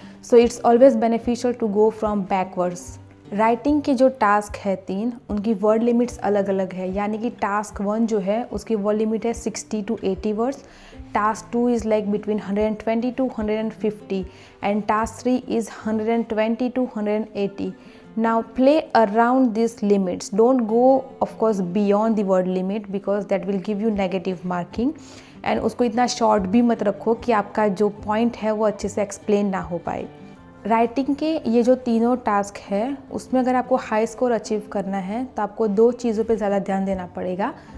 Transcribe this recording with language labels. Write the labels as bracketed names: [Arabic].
[English] So it's always beneficial to go from backwards. [Hindi] Writing के जो task है 3, उनकी वर्ड लिमिट्स अलग अलग है, यानी कि टास्क 1 जो है उसकी वर्ड लिमिट है 60 to 80 words, [English] Task 2 is like between 120 to 150 and task 3 is 120 to 180। Now play around these limits. Don't go of course beyond the word limit because that will give you negative marking, and [Hindi] उसको इतना short भी मत रखो कि आपका जो point है वो अच्छे से एक्सप्लेन ना हो पाए। राइटिंग के ये जो तीनों टास्क है उसमें अगर आपको हाई स्कोर अचीव करना है तो आपको 2 चीज़ों पे ज़्यादा ध्यान देना पड़ेगा।